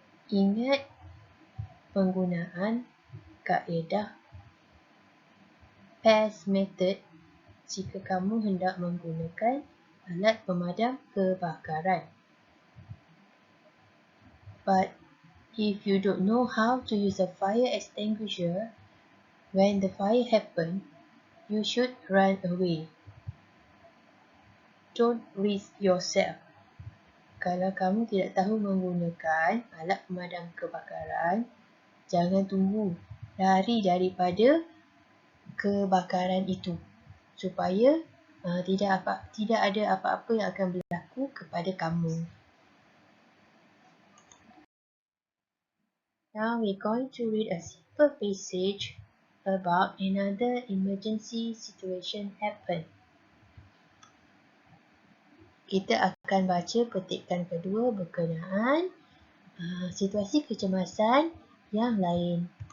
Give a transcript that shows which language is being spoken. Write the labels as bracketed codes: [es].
[ms] Ingat penggunaan kaedah past method jika kamu hendak menggunakan alat pemadam kebakaran. [en] But if you don't know how to use a fire extinguisher, when the fire happens, you should run away. Don't risk yourself. [ms] Kalau kamu tidak tahu menggunakan alat pemadam kebakaran, jangan tunggu. Lari daripada kebakaran itu supaya tidak ada apa-apa yang akan berlaku kepada kamu. [en] Now we're going to read a simple passage about another emergency situation happen. [ms] Kita akan baca petikan kedua berkenaan situasi kecemasan yang lain.